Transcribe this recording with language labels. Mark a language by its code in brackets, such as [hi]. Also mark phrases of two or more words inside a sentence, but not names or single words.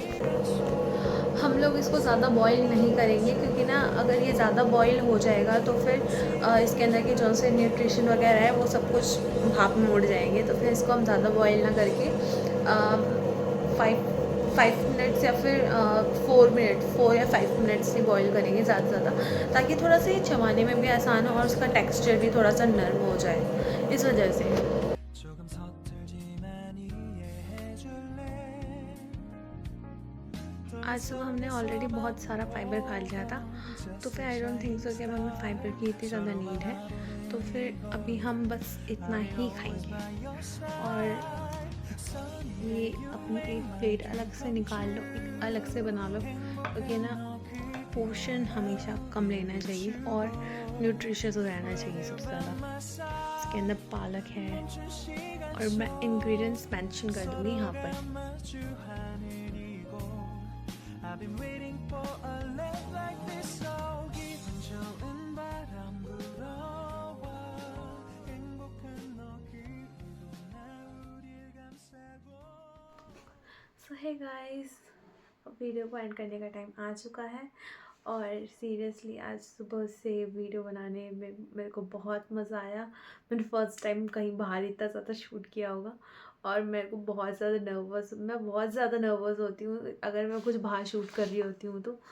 [hi] हम लोग इसको ज़्यादा बॉईल नहीं करेंगे, क्योंकि ना अगर ये ज़्यादा बॉईल हो जाएगा तो फिर इसके अंदर के जो से न्यूट्रिशन वगैरह है वो सब कुछ भाप में उड़ जाएंगे। तो फिर इसको हम ज़्यादा बॉईल ना करके 5 मिनट्स या फिर 4 या 5 मिनट्स ही बॉईल करेंगे ज़्यादा से ज़्यादा, ताकि थोड़ा सा ये चबाने में भी आसान हो और उसका टेक्सचर भी थोड़ा सा नरम हो जाए, इस वजह से। [ko] 조금 서툴지만 이해해줄래 [hi] आज सुबह हमने ऑलरेडी बहुत सारा फाइबर खा लिया था, तो फिर [en] I don't think so [hi] कि अब हमें फाइबर की इतनी ज़्यादा नीड है। तो फिर अभी हम बस इतना ही खाएंगे, और ये अपनी एक प्लेट अलग से निकाल लो, एक अलग से बना लो, क्योंकि ना पोर्शन हमेशा कम लेना चाहिए और न्यूट्रिशियस रहना चाहिए सबसे ज़्यादा। इसके अंदर पालक है, और मैं [en] ingredients mention [hi] कर दूँगी यहाँ पर। [en] I've been waiting for a love like this all [ko] 기분 좋은 바람 불어와 행복한 너 그리고 나 우릴 감싸고 [hi] सो है गाइस, वीडियो को एंड करने का टाइम आ चुका है, और सीरियसली आज सुबह से वीडियो बनाने में मेरे को बहुत मज़ा आया। मैंने [en] first time [hi] कहीं बाहर इतना ज़्यादा शूट किया होगा, और मेरे को बहुत ज़्यादा मैं बहुत ज़्यादा नर्वस होती हूँ अगर मैं कुछ बाहर शूट कर रही होती हूँ तो।